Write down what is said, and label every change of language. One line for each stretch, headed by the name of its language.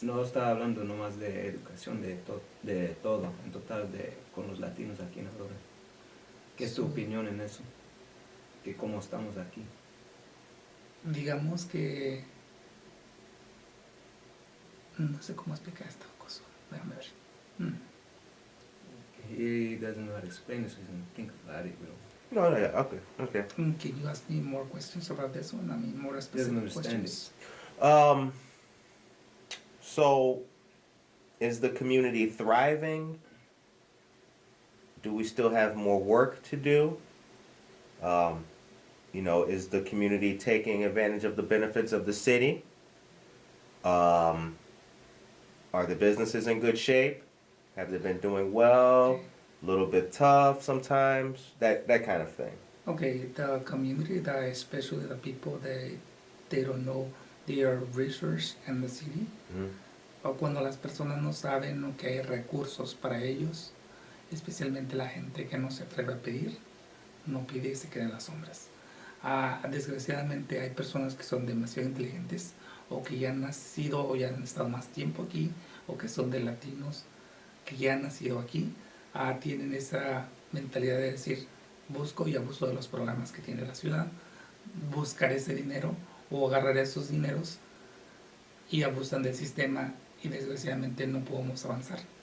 Spanish: no está hablando nomás de educación, de todo, en total, con los latinos aquí en Aurora. ¿Qué es tu Sí. opinión en eso? ¿Que cómo estamos aquí? Digamos que no sé cómo explicar esta cosa. Déjame ver.
English: He doesn't know how to explain this, so he's going to think about it, bro. No, no, yeah, okay. Can you ask me more questions about this one? I mean, more Doesn't specific understand questions. So is the community thriving? Do we still have more work to do? Is the community taking advantage of the benefits of the city? Are the businesses in good shape? Have they been doing well? A little bit tough sometimes? That kind of thing. Okay, the community, especially the people, they don't know their resource in the city.
Spanish: O cuando las personas no saben que hay recursos para ellos, especialmente la gente que no se atreve a pedir, no pide y se queda en las sombras. Desgraciadamente hay personas que son demasiado inteligentes o que ya han nacido o ya han estado más tiempo aquí o que son de latinos que ya han nacido aquí, tienen esa mentalidad de decir busco y abuso de los programas que tiene la ciudad, buscar ese dinero o agarrar esos dineros y abusan del sistema y desgraciadamente no podemos avanzar.